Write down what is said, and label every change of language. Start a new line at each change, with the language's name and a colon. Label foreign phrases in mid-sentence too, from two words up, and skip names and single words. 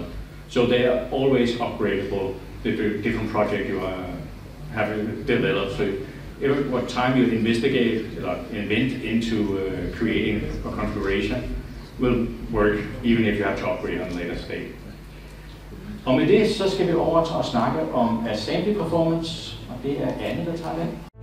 English: So they are always upgradable, the different project you have developed. So every time you investigate or invent into creating a configuration will work, even if you have to upgrade on a later stage.
Danish: Og med det, så skal vi over til at snakke om
English: assembly performance,
Danish: og det er Anne, der tager det.